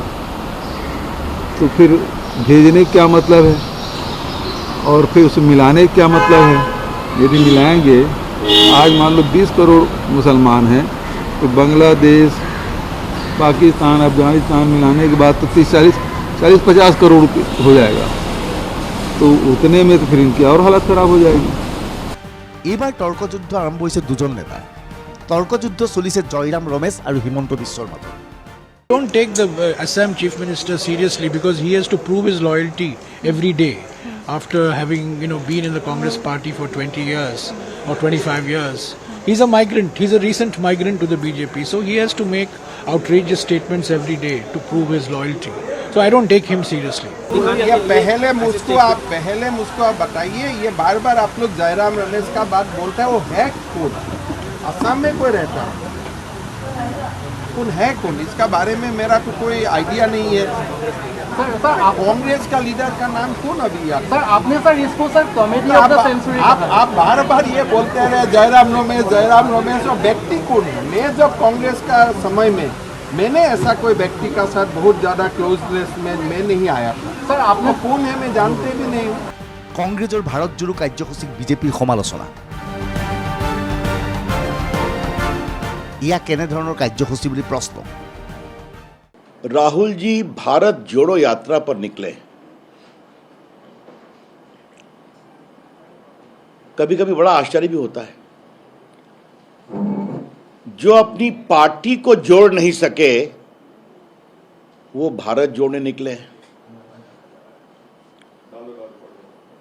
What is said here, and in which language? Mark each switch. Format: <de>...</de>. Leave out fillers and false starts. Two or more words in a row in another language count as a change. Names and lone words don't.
<hi>तो फिर भेजने का क्या मतलब है और फिर उसे मिलाने का क्या मतलब है? यदि मिलाएंगे, आज मान लो 20 करोड़ मुसलमान हैं, तो बांग्लादेश, पाकिस्तान, अफगानिस्तान मिलाने के बाद तो 40-50 करोड़ हो जाएगा। तो उतने में तो फिर इनकी और हालत खराब हो जाएगी।</hi> <as>এইবাৰ তৰ্কযুদ্ধ আৰম্ভ হৈছে দুজন নেতাৰ। তৰ্কযুদ্ধ চলিছে জয়ৰাম ৰমেশ আৰু হিমন্ত বিশ্বৰ মাজত।</as> <en>Don't take the Assam Chief Minister seriously because he has to prove his loyalty every day after having been in the Congress party for 20 years or 25 years. He's a migrant. He's a recent migrant to the BJP, so he has to make outrageous statements every day to prove his loyalty. So I don't take him seriously.</en> <hi>ये पहले मुझको आप बताइए, ये बार बार आप लोग जयराम रमेश का बात बोलते हैं, वो है कौन? असम में कोई रहता है? कौन है कौन? इसका बारे में मेरा तो कोई आइडिया नहीं है। कांग्रेस का लीडर का नाम कौन अभी यार? सर आपने सर इसको सर</hi> <en>comedy of the century</en> <hi>आप बार बार ये बोलते रहे जयराम रमेश और व्यक्ति कौन है? मैं जब कांग्रेस का समय में मैंने ऐसा कोई व्यक्ति का साथ बहुत ज्यादा क्लोजनेस में मैं नहीं आया था। सर आपने कौन है मैं जानते भी नहीं।</hi> <as>কংগ্ৰেছৰ ভাৰত জোড়ো কাৰ্যসূচীক বিজেপিৰ সমালোচনা। ইয়া কেনেধৰণৰ কাৰ্যসূচী বুলি প্ৰশ্ন।</as> <hi>राहुल जी भारत जोड़ो यात्रा पर निकले। कभी कभी बड़ा आश्चर्य भी होता है, जो अपनी पार्टी को जोड़ नहीं सके वो भारत जोड़ने निकले हैं।</hi>